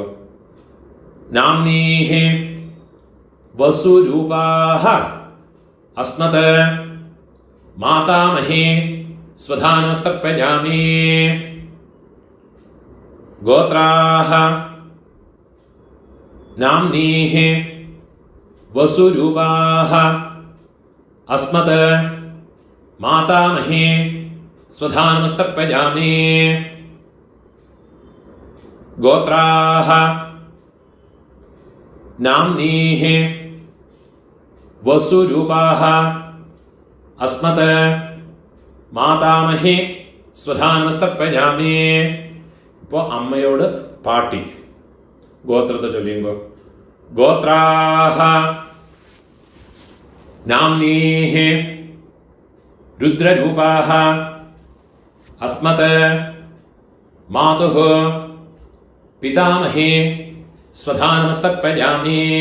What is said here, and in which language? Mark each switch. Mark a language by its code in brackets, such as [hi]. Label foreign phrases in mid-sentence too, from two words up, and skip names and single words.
[sa] നാംനീഹി വസുരൂപാഹ അസ്മത് മാതാമഹി സ്വധാനമസ്തർപ്പയാമി. ഗോത്രാഹ നാംനീഹി वसुरूपाः अस्मत् मातामहे स्वधानमस्तर्पयामि। गोत्राः नाम्नीः वसुरूपाः अस्मत् മാതാമഹി സ്വധാനമസ്തർപ്പയാമി. [ml] ഇപ്പോൾ അമ്മയോട് പാട്ടി ഗോത്രത്തെ ചൊല്ലിയുമ്പോ [sa] ഗോത്രാഹ നാംനീഃ രുദ്രരൂപാഹ അസ്മത് മാതുഃ പിതാമഹി സ്വധാനമസ്തർപ്പയാമി.